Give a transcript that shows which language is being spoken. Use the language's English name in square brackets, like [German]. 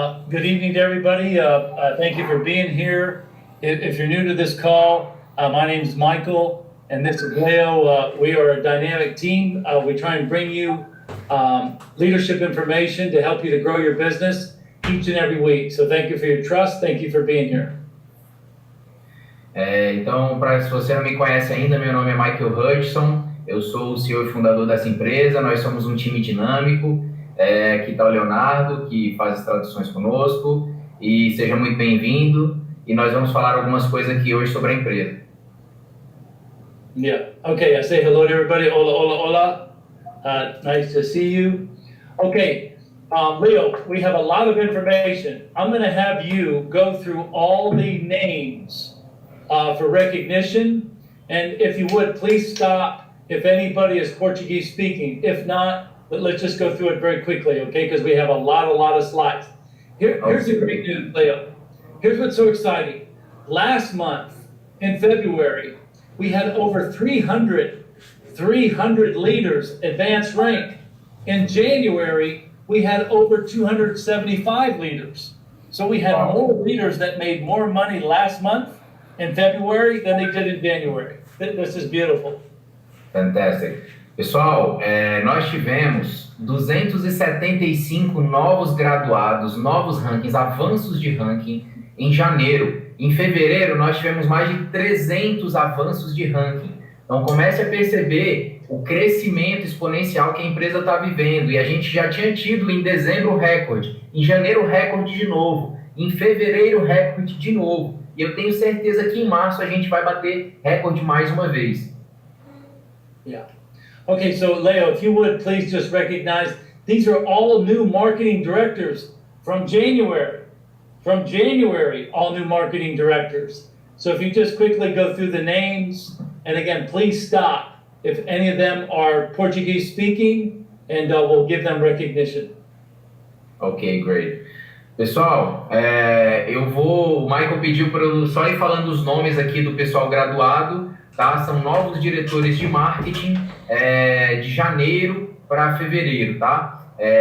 [English] Good evening to everybody. Thank you for being here. If you're new to this call, my name is Michael, and this is Leo. We are a dynamic team. We try and bring you leadership information to help you to grow your business each and every week. So thank you for your trust. Thank you for being here. [Portuguese] Então, se você não me conhece ainda, meu nome é Michael Hutchison. Eu sou o CEO e fundador dessa empresa. Nós somos um time dinâmico. Aqui está o Leonardo, que faz as traduções conosco. E seja muito bem-vindo. E nós vamos falar algumas coisas aqui hoje sobre a empresa. [English] Yeah. Okay. I say hello to everybody. Hola. Nice to see you. Okay. Leo, we have a lot of information. I'm going to have you go through all the names for recognition. And if you would, please stop if anybody is Portuguese speaking. If not, let's just go through it very quickly, okay? Because we have a lot of slides. Here's the great news, Leo. Here's what's so exciting. Last month, in February, we had over 300 leaders advance rank. In January, we had over 275 leaders. So we had more leaders that made more money last month in February than they did in January. This is beautiful. Fantastic. [Portuguese] Pessoal, nós tivemos 275 novos graduados, novos rankings, avanços de ranking em janeiro. Em fevereiro, nós tivemos mais de 300 avanços de ranking. Então, comece a perceber o crescimento exponencial que a empresa está vivendo. E a gente já tinha tido em dezembro recorde, em janeiro recorde de novo, em fevereiro recorde de novo. E eu tenho certeza que em março a gente vai bater recorde mais uma vez. [English] Yeah. Okay, so Leo, if you would please just recognize, these are all new marketing directors from January. From January, all new marketing directors. So if you just quickly go through the names, and again, please stop if any of them are Portuguese speaking, and we'll give them recognition. Ok, great. [Portuguese] Pessoal, o Michael pediu para eu só ir falando os nomes aqui do pessoal graduado, tá? São novos diretores de marketing de janeiro para fevereiro, tá?